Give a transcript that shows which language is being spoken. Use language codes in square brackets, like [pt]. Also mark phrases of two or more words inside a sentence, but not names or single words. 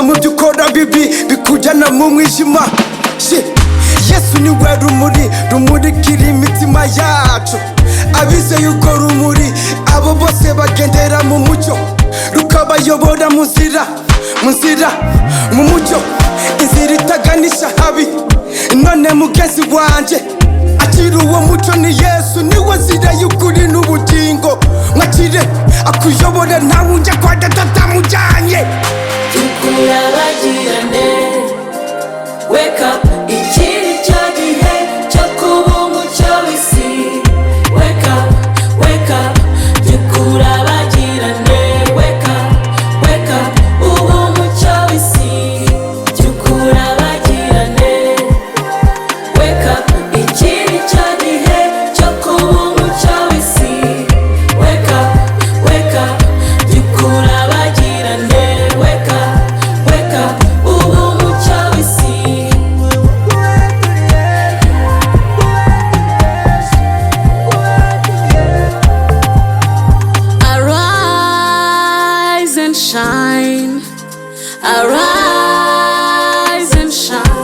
[rw] mu byo ukora bibi bikujyana mu mwijima Yesu niwe rumuri rumurikira imitima yacu abizeye urwo rumuri abo bose bagendera mu mucyo rukabayobora mu nzira mu mucyo inzira itaganisha habi none mugenzi wanje akira uwo mucyo ni Yesu niwe nzira y'ukuri n'ubugingo mwakire akuyobora ntawe ujya kwa data atamujyanye urabagirane [en] wake up [rw] ikiri cyo gihe cyo kuba umucyo w'isi [en] wake up [rw] urabagirane [en] wake up [rw] uba umucyo w'isi urabagirane [en] wake up [rw] ikiri cyo gihe cyo kuba umucyo w'isi [en] wake up [rw] urabagirane [en] wake up [rw] uba umucyo w'isi [en] Arise and shine.